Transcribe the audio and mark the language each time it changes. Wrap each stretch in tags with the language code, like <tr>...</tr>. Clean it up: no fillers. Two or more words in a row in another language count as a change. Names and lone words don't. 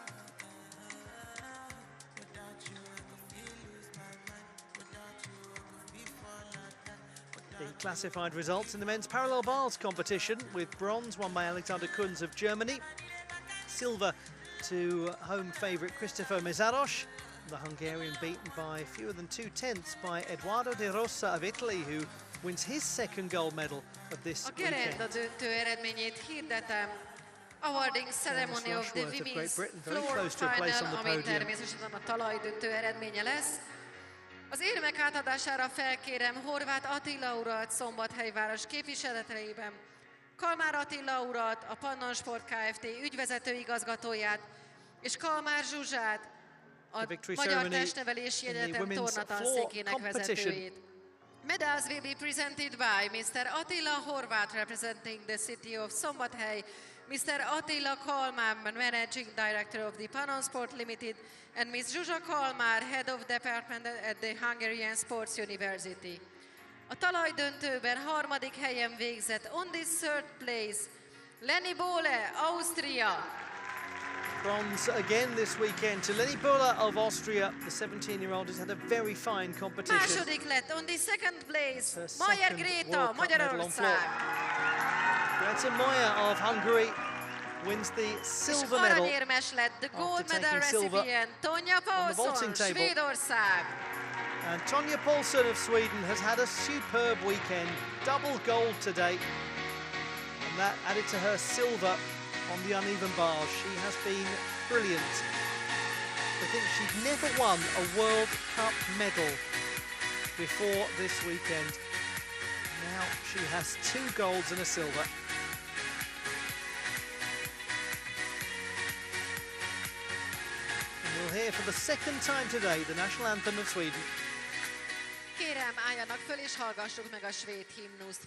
<en>The classified results in the men's parallel bars competition, with bronze won by Alexander Kunz of Germany, silver to home favourite Christopher Mezaros, the Hungarian beaten by fewer than 2/10 by Edoardo De Rosa of Italy, who wins his second gold medal of this weekend.</en> <hu>A gerenda döntő eredményét hirdetem.</hu> <en>Awarding ceremony of the women's floor final,</en> <hu>ami természetesen a talajdöntő eredménye lesz. Az érmek átadására felkérem Horváth Attila urat Szombathely város képviseletében, Kalmár Attila urat, a Pannonsport Kft. Ügyvezető igazgatóját, és Kalmár Zsuzsát, a Magyar Testnevelési Egyetem tornatanszékének vezetőjét.</hu> <en>Medals will be presented by Mr. Attila Horváth, representing the city of Szombathely, Mr. Attila Kalmár, Managing Director of the Pannonsport Limited, and Ms. Zsuzsa Kalmár, Head of Department at the Hungarian Sports University.</en> <hu>A talajdöntőben harmadik helyen végzett,</hu> <en>on this third place, Leni Bola, Austria. Bronze again this weekend to Leni Bola of Austria. The 17-year-old has had a very fine competition.</en> <hu>Második lett,</hu> <en>on the second place,</en> <hu>Mayer Gréta, Magyarország.</hu> <en>Greta Moyer of Hungary wins the silver medal.</en> <hu>Aranyérmes lett,</hu> <en>the gold medal recipient,</en> <hu>Tonja Paulsson, Svédország.</hu> <en>And Tonja Paulsson of Sweden has had a superb weekend, double gold today, and that added to her silver on the uneven bars. She has been brilliant. I think she'd never won a World Cup medal before this weekend. Now she has 2 golds and a silver. And we'll hear for the second time today the national anthem of Sweden.</en> <hu>Kérem, álljanak föl és hallgassuk meg a svéd himnuszt.</hu>